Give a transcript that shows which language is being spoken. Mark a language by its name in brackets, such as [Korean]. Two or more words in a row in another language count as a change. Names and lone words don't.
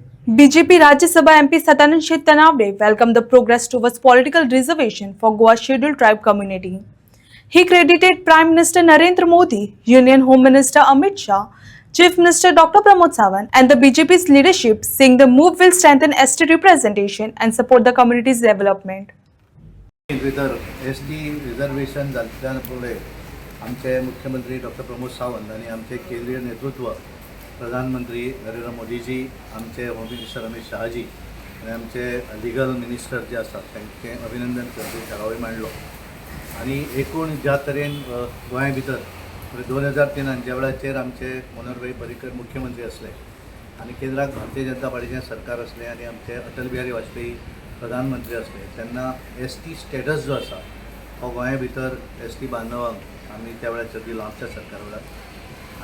[English] BJP Rajya Sabha MP Satanand Tanavde welcomed the progress towards political reservation for Goa scheduled tribe community. He credited Prime Minister Narendra Modi, Union Home Minister Amit Shah, Chief Minister Dr. Pramod Sawant and the BJP's leadership, saying the move will strengthen ST representation and support the community's development. ST reservation [Marathi] झाल्यामुळे आमचे मुख्यमंत्री डॉक्टर प्रमोद सावंत आणि आमचे केंद्रीय नेतृत्व प्रधानमंत्री नरेंद्र मोदीजी, आमचे [English] home minister [Marathi] अमित शहाजी आणि आमचे [English] legal minister [Marathi] जे असतात त्यांचे अभिनंदन करते ठराव मांडलो. [Konkani] आणि एकूण ज्या तरेन गोंया भितर 2003 ज्या वेळाचेर आमचे मनोहरभाई पर्रीकर मुख्यमंत्री असले आणि केंद्रात भारतीय जनता पार्टीचें सरकार असले आणि आमचे अटल बिहारी वाजपेयी प्रधानमंत्री असले तेन्ना [English] ST status [Konkani] जो आसा हो गोंया भितर ST बांधवांक आमी त्या वेळाचेर दिलो आमच्या सरकार वेळार.